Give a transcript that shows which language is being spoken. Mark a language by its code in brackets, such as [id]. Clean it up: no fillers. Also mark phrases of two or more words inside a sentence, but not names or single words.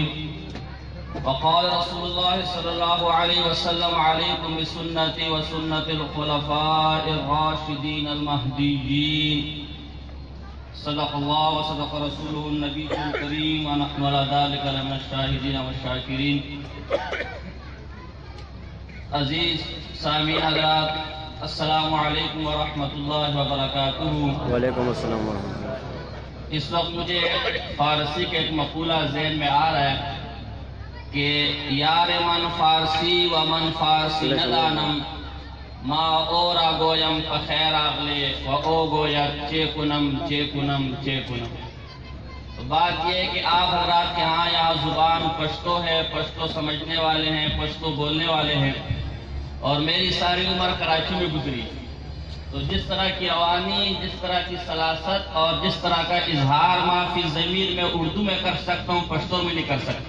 [ar] وقال رسول الله صلى الله عليه وسلم عليكم بسنتي وسنة الخلفاء الراشدين المهديين. صدق الله وصدق رسوله النبي الكريم ونحن على ذلك لمن الشاهدين والشاكرين. [ur] عزیز سامعین حضرات [ar] السلام علیکم ورحمۃ اللہ وبرکاتہ. وعلیکم السلام ورحمۃ اللہ. [ur] اس وقت مجھے فارسی کا ایک مقولہ ذہن میں آ رہا ہے کہ [fa] یار من فارسی و من فارسی ندانم ما اورا گویم پخیر آغلے و او گویا چے کنم چے کنم چے کنم. [ur] تو بات یہ ہے کہ آپ حضرات کے ہاں یہاں زبان پشتو ہے، پشتو سمجھنے والے ہیں، پشتو بولنے والے ہیں، اور میری ساری عمر کراچی میں گزری. تو جس طرح کی روانی، جس طرح کی سلاست اور جس طرح کا اظہار معافی ضمیر میں اردو میں کر سکتا ہوں پشتو میں نہیں کر سکتا.